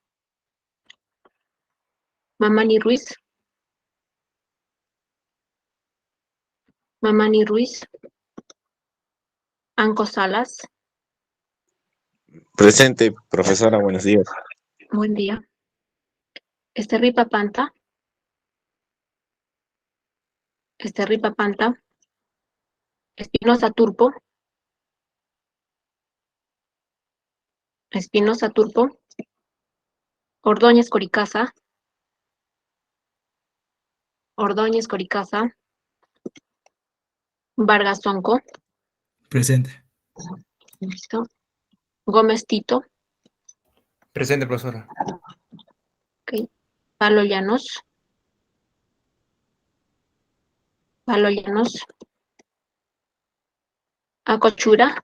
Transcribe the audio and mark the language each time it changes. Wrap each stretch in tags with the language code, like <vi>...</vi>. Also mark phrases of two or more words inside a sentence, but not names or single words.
<es>Mamani Ruiz. Mamani Ruiz. Anco Salas, Presente, profesora, buenos días. buen día. Esterripa Panta. Esterripa Panta. Espinosa Turpo. Espinosa Turpo. Ordóñez Coricaza. Ordóñez Coricaza. Vargas Tonco. Presente. Listo. Gómez Tito. Presente, profesora. Ok. Palo Llanos. Palo Llanos. Acochura.</es>